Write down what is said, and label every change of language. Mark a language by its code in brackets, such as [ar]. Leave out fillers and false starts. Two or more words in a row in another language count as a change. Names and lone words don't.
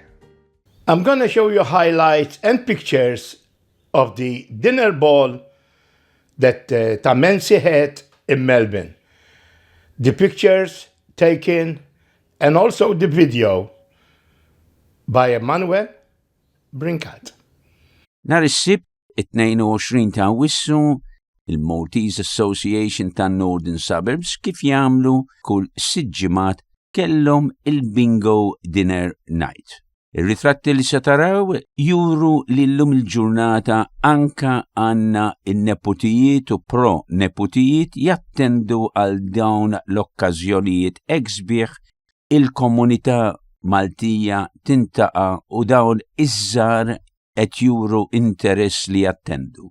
[en] I'm going to show you highlights and pictures of the dinner ball that MANSI had in Melbourne. The pictures taken and also the video by EMMANUEL BRINCAT. [mt] Nhar is-Sibt 22 ta' Awwissu, il-Maltese Association ta' Northern Suburbs kif jagħmlu kull 6 ġimgħat kellhom il-Bingo Dinner Night. Ir-ritratti li se taraw juru li llum il-ġurnata anka għandna in-nepotijiet u pro-nepotijiet jattendu għal dawn l-okkażjonijiet hekk sbieħ il-komunità Maltija tintaqa' u dawn iż-żgħar qed juru interess li jattendu.